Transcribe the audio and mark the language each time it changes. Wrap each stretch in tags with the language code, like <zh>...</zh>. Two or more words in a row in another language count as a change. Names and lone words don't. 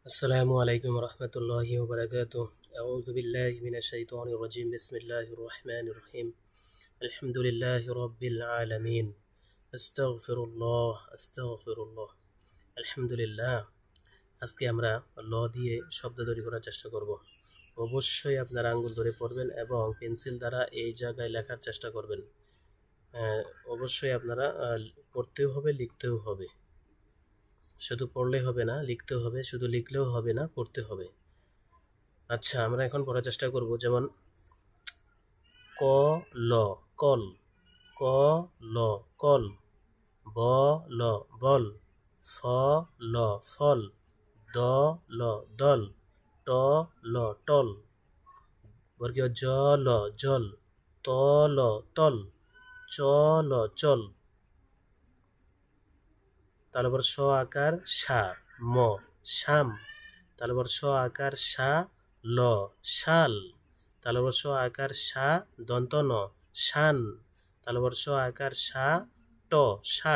<ar>السلام عليكم ورحمة الله وبركاته. أعوذ بالله من الشيطان الرجيم. بسم الله الرحمن الرحيم. الحمد لله رب العالمين. أستغفر الله أستغفر الله.</ar> <bn>আলহামদুলিল্লাহ। আজকে আমরা ল দিয়ে শব্দ তৈরি করার চেষ্টা করব। অবশ্যই আপনারা আঙ্গুল ধরে পড়বেন এবং পেন্সিল দ্বারা এই জায়গায় লেখার চেষ্টা করবেন। অবশ্যই আপনারা পড়তেও হবে, লিখতেও হবে। শুধু পড়লে হবে না, লিখতেও হবে। শুধু লিখলেও হবে না, পড়তে হবে। আচ্ছা, আমরা এখন পড়ার চেষ্টা করব। যেমন ক ল কল, ক ল কল, ব ল বল, ফ ল ফল, দ ল দল, ট ল টল, বর্গীয় জ ল জল, ত ল তল, চ ল চল। তারপর স আকার সা ম শাম। তারপর স আকার সা ল শাল। তালবর স আকার সা দন্ত ন শান। তালবর স আকার সা ট ষাট।</bn>